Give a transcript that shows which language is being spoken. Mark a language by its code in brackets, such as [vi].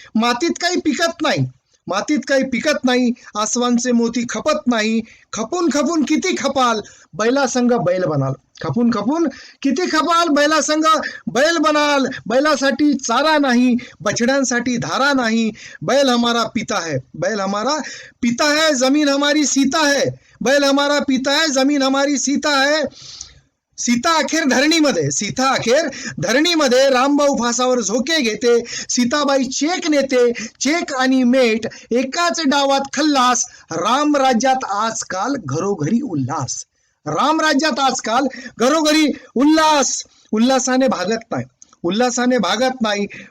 [mr] मातीत काही पिकत नाही, मातीत काही पिकत नाही. आसवांचे मोती खपत नाही. खपून खपून किती खपाल, बैलासंग बैल बनाल. खपून खपून किती खपाल, बैलासंग बैल बनाल. बैलासाठी चारा नाही, बछड्यांसाठी धारा नाही. [hi] बैल हमारा पिता है, बैल हमारा पिता है, जमीन हमारी सीता है. बैल हमारा पिता है, जमीन हमारी सीता है. [mr] सीता अखेर धरणीमध्ये, सीता अखेर धरणीमध्ये. रामभाऊ फासावर झोके घेते, सीताबाई चेक नेते. चेक आणि मेट एकाच डावात खल्लास. राम राज्यात आजकाल घरोघरी उल्हास. राम राज्यात आजकाल घरोघरी उल्हास. उल्हासाने भागत नाही, उल्हासाने भागत नाही.